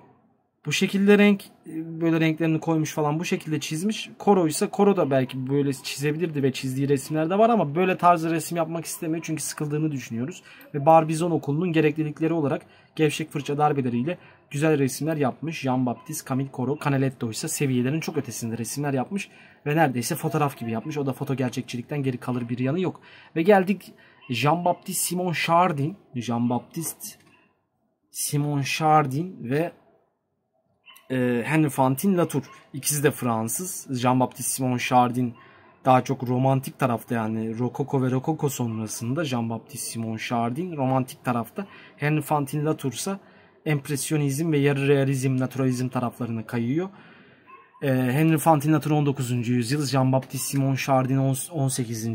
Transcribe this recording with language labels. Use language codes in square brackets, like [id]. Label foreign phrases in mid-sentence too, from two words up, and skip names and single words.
[tr] Bu şekilde böyle renklerini koymuş falan, bu şekilde çizmiş. Corot ise Corot da belki böyle çizebilirdi ve çizdiği resimler de var ama böyle tarzı resim yapmak istemiyor çünkü sıkıldığını düşünüyoruz. Ve Barbizon okulunun gereklilikleri olarak gevşek fırça darbeleriyle güzel resimler yapmış. Jean-Baptiste Camille Corot. Canaletto ise seviyelerin çok ötesinde resimler yapmış ve neredeyse fotoğraf gibi yapmış. O da foto gerçekçilikten geri kalır bir yanı yok. Ve geldik Jean-Baptiste Simon Chardin. Jean-Baptiste Simon Chardin ve Henri Fantin Latour. İkisi de Fransız. Jean-Baptiste Simon Chardin daha çok romantik tarafta, yani Rokoko ve Rokoko sonrasında Jean-Baptiste Simon Chardin romantik tarafta. Henri Fantin Latour ise empresyonizm ve yarı realizm, naturalizm taraflarına kayıyor. Henri Fantin Latour 19. yüzyıl, Jean-Baptiste Simon Chardin 18.